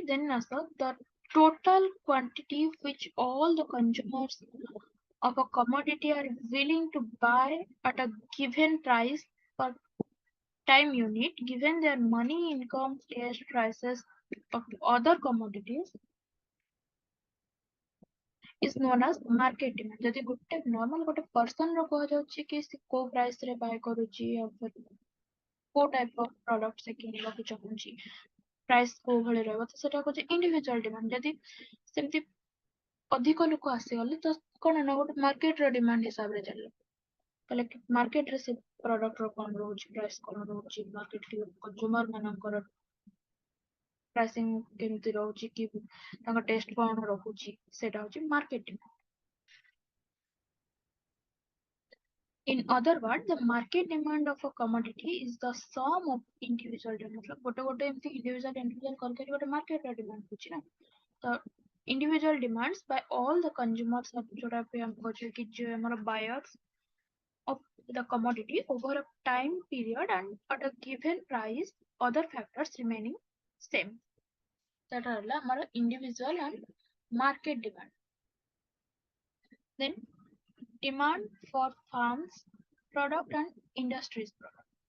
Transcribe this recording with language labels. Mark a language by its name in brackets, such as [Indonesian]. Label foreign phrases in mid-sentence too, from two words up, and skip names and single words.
[English] Then also the total quantity which all the consumers of a commodity are willing to buy at a given price per time unit, given their money, income, taste, prices of other commodities, is known as market demand. [Odia] ଯଦି ଗୋଟେ normal ଗୋଟେ person ର କୁହାଯାଉଛି କି ସେ କୋଉ price ରେ buy କରୁଛି ଆଉ କୋଉ [English] type of product [Odia] ସେ କିଣିବାକୁ ଚାହୁଁଛି, price କୋଉ ଭଳି ରହିବ, ତ ସେଟା କହୁଛି individual demand. ଯଦି ସେମିତି ଅଧିକ ଲୋକ ଆସିଗଲେ ତ କଣ ନା ଗୋଟେ market ର demand ହିସାବରେ ଚାଲିବ, କହିଲେ market ରେ ସେ product ର କଣ ରହୁଛି, price କଣ ରହୁଛି, [English] market consumer [Odia] ମାନଙ୍କର pricing କେମିତି ରହୁଛି କି ତାଙ୍କ taste କଣ ରହୁଛି, ସେଟା ହଉଛି market demand. [English] In other words, the market demand of a commodity is the sum of individual demand. [Odia] ଗୋଟେ ଏମିତି [English] individual [Odia] କରିକି ଗୋଟେ [English] market ର demand [Odia] ହଉଛି ନା, ତ [English] individual demands by all the consumers [Odia] ଯୋଉଟା ବି ଆମେ କହୁଛେ କି ଯେ ଆମର [English] buyers of the commodity over a time period and at a given price, other factors remaining same. That are our individual and market demand. Then demand for farms product and industries product.